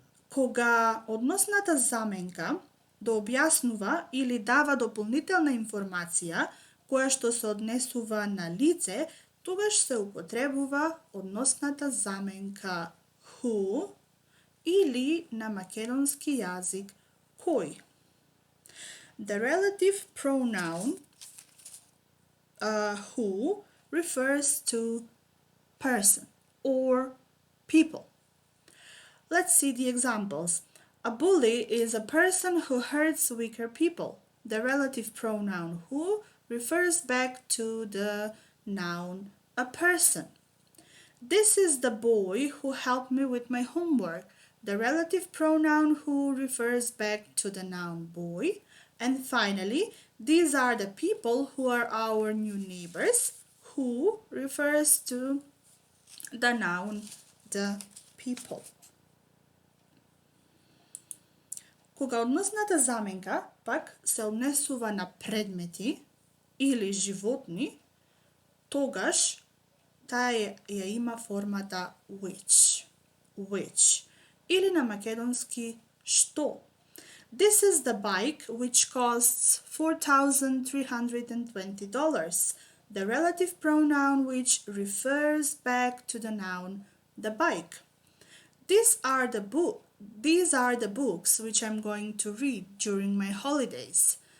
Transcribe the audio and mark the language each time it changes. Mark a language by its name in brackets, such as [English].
[Macedonian] Кога односната заменка да објаснува или дава дополнителна информација која што се однесува на лице, тогаш се употребува односната заменка who или на македонски јазик кој. [English] The relative pronoun who refers to person or people. Let's see the examples. A bully is a person who hurts weaker people. The relative pronoun who refers back to the noun a person. This is the boy who helped me with my homework. The relative pronoun who refers back to the noun boy. And finally, these are the people who are our new neighbors, who refers to the noun the people. [Macedonian] Кога односната заменка пак се однесува на предмети или животни, тогаш таа ја има формата which, или на македонски што. [English] This is the bike which costs $4,320. The relative pronoun which refers back to the noun the bike. These are the books which I'm going to read during my holidays.